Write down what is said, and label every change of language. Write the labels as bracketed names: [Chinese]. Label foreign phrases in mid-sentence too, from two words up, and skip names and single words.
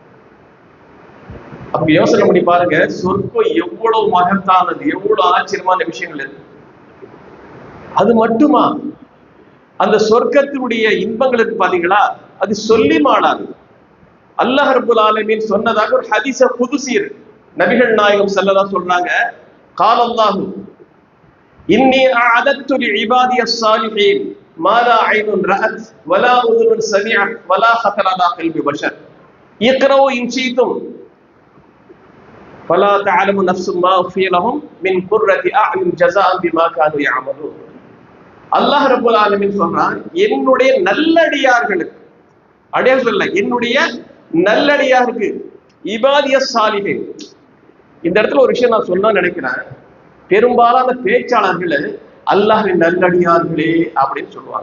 [Tamil] அப்ப யோசனை பண்ணி பாருங்க, சொர்க்கம் எவ்வளவு மகத்தானது, எவ்வளவு ஆச்சரியமான விஷயங்கள் இருக்கு. அது மட்டுமா, அந்த சொர்க்கத்தினுடைய இன்பங்கள் இருக்கு பாத்தீங்களா, அது சொல்லி மாடாது. அல்லாஹ் [Arabic] رب العالمين [Tamil] சொன்னதாக ஒரு [Arabic] حديث قدسي [Tamil] இருக்கு. நபிகள் நாயகம் ஸல்லல்லாஹு சொல்றாங்க, [Arabic] قال الله إني أعددت لعبادي الصالحين ما لا عين رأت ولا أذن سمعت ولا خطر على قلب بشر اقرأوا إن شئتم فلا تعلم نفس ما أخفي لهم من قرة أعين جزاء بما كانوا يعملون. [Tamil] அல்லாஹ் [Arabic] رب العالمين [Tamil] சொல்றான், என்னுடைய நல்லடியார்களுக்கு, அடையாளம் சொல்ல, என்னுடைய நல்லடியாருக்கு, [Arabic] عبادي الصالحين. [Tamil] இந்த இடத்துல ஒரு விஷயம் நான் சொன்னா நினைக்கிறேன், பெரும்பாலான பேச்சாளர்கள் அல்லாஹ்வின் நல்லடியார்களே அப்படின்னு சொல்லுவாங்க.